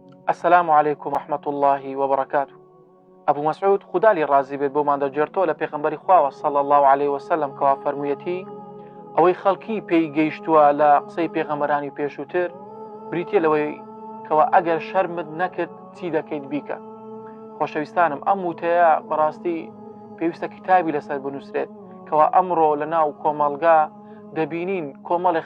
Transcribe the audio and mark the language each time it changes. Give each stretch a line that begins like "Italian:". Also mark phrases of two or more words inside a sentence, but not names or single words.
Arabic: السلام عليكم ورحمة الله وبركاته.
Central Kurdish: أبو مسعود خدا لي رازي بيت بۆمان دەجێڕتەوە لە پێغەمبەری خواوە
Arabic: صلى الله عليه وسلم
Central Kurdish: کەوا فەرموویەتی ئەوەی خەڵکی پێی گەیشتووە لە قسەی پێغەمبەرانی پێشووتر بریتیە لەوەی کەوا ئەگەر شەرمت نەکرد چی دەکەیت بیکە. خۆشەویستانم ئەم وتەیە بەڕاستی پێویستە کتابی لەسەر بنووسرێت کەوا ئەمڕۆ لە ناو کۆمەڵگا دەبینین کۆمەڵێک